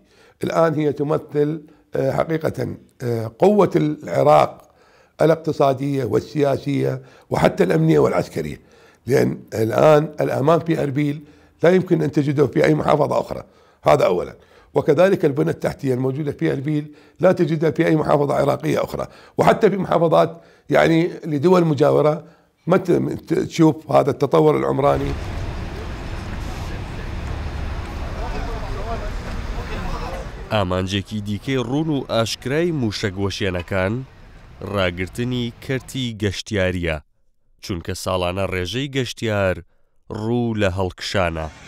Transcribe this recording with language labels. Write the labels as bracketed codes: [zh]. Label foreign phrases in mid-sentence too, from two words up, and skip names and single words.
[ar] الآن هي تمثل حقيقة قوة العراق الاقتصادية والسياسية وحتى الأمنية والعسكرية، لأن الآن الأمان في أربيل لا يمكن أن تجده في أي محافظة أخرى. هذا أولا. وكذلك البنى التحتية الموجودة في أربيل لا تجدها في أي محافظة عراقية أخرى، وحتى في محافظات يعني لدول مجاورة ما تشوف هذا التطور العمراني. [ckb] ئامانجێکی دیکەی ڕوون و ئاشکرای موشەگوەشێنەکان ڕاگررتنی کەرتی گەشتیاریە، چونکە ساڵانە ڕێژەی گەشتیار ڕوو لە هەڵکشانە.